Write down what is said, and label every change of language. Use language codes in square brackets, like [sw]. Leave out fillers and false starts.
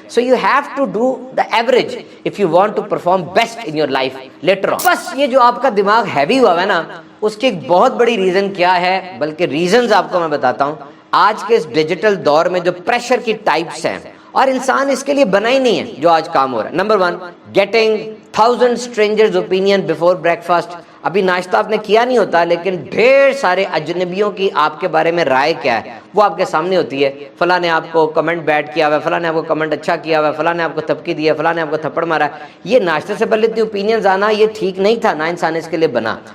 [en] So you have to do the average if you want to perform best in your life later on. [ur] بس یہ جو آپ کا دماغ ہیوی ہوا ہے نا, اس کی ایک بہت بڑی ریزن کیا ہے, بلکہ ریزنز آپ کو میں بتاتا ہوں. آج کے اس ڈیجیٹل دور میں جو پریشر کی ٹائپس ہیں, اور انسان اس کے لیے بنا ہی نہیں ہے جو آج کام ہو رہا ہے. [en] Number 1, getting 1000 strangers opinion before breakfast. [ur] ابھی ناشتہ آپ نے کیا نہیں ہوتا لیکن ڈھیر سارے اجنبیوں کی آپ کے بارے میں رائے کیا ہے وہ آپ کے سامنے ہوتی ہے. فلاں نے آپ کو کمنٹ بیڈ کیا ہوا ہے, فلاں نے آپ کو کمنٹ اچھا کیا ہوا ہے, فلاں نے آپ کو تھپکی دی ہے, فلاں نے آپ کو تھپڑ مارا ہے. یہ ناشتے سے پہلے اتنی اوپینینز آنا یہ ٹھیک نہیں تھا, نہ انسان اس کے لیے بنا.